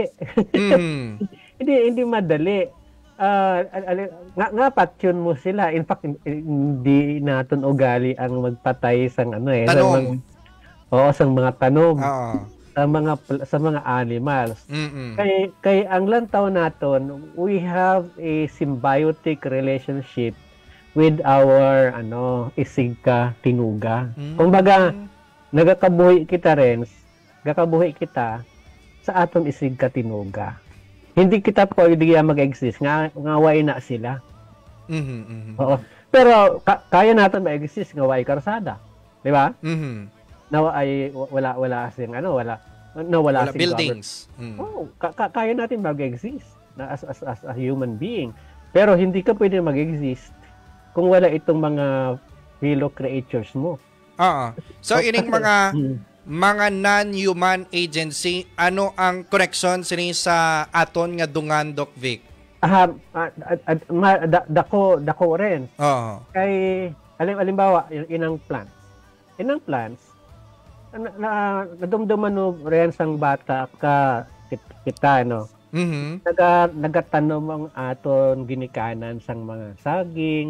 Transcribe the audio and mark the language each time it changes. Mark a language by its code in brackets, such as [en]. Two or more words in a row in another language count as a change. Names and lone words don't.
[tl] hindi madali. Nga patyon mo sila. In fact, hindi natin ugali ang magpatay sang tanom. [hil] Sang mga tanom. Sa mga animals. Kay ang lantaw naton, [en] we have a symbiotic relationship with our [hil] isigka tinuga. Kumbaga, nagakabuhi kita sa aton isigka tinuga. Hindi kita pwede mag-exist nga way na sila. Pero kaya natin mag-exist nga way karsada. Di ba? Wala sing wala buildings. [tl] Kaya natin mag-exist [en] as a human being. [tl] Pero hindi ka pwede mag-exist kung wala itong mga [en] fellow creatures [tl] mo. [hil] So ining mga [en] non-human agency, [hil] ano ang connection sini sa aton nga dungan, Doc Vic? Dako rin. Kay halimbawa inang plants nadumduman no rin sang bata kita nagatanom ang aton ginikanan sang mga saging.